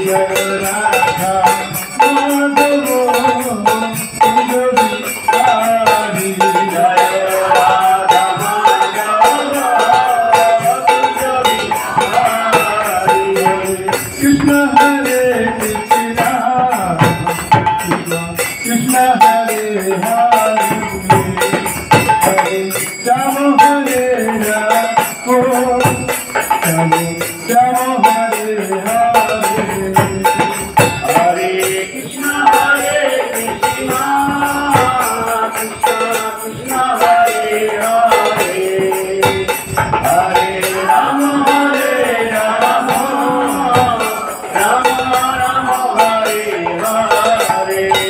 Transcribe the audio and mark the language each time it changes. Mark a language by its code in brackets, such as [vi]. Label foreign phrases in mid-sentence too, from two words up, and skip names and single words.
[bn] জয় রাধা মাধব কুঞ্জ বিহারী জয় রাধা মাধব কুঞ্জ বিহারী [sa] কৃষ্ণ হরে কৃষ্ণ কৃষ্ণ হরে হরে হরে রাম হরে রাম রাম রাম হরে হরে হরে কৃষ্ণ কৃষ্ণ কৃষ্ণ হরে হরে হরে রাম রাম রাম হরে হরে